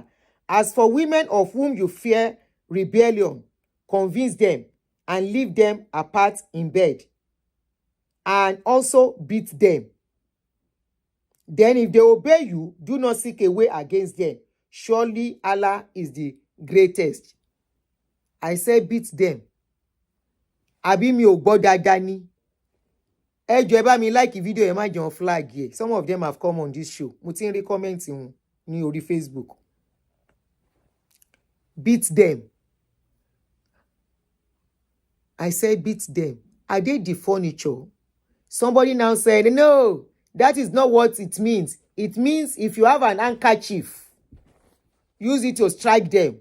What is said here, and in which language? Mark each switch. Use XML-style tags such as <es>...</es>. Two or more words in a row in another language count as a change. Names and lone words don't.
<en>As for women of whom you fear rebellion, convince them and leave them apart in bed, and also beat them. Then if they obey you, do not seek a way against them. Surely Allah is the greatest. I say beat them.</en> <yo>Àbí mi ò gbọ́ dáadáa ni. Ẹ jọ̀ọ́ ẹ bá mi</yo> <en>like video</en> <yo>ẹ má jẹ́</yo> <en>on flag here. Some of them have come on this show.</en> <yo>Mo ti ń rí comment wọn ní orí Facebook.</yo> <en>Beat them. I say beat them. Are they the furniture? Somebody now said, no, that is not what it means. It means if you have an handkerchief, use it to strike them.</en>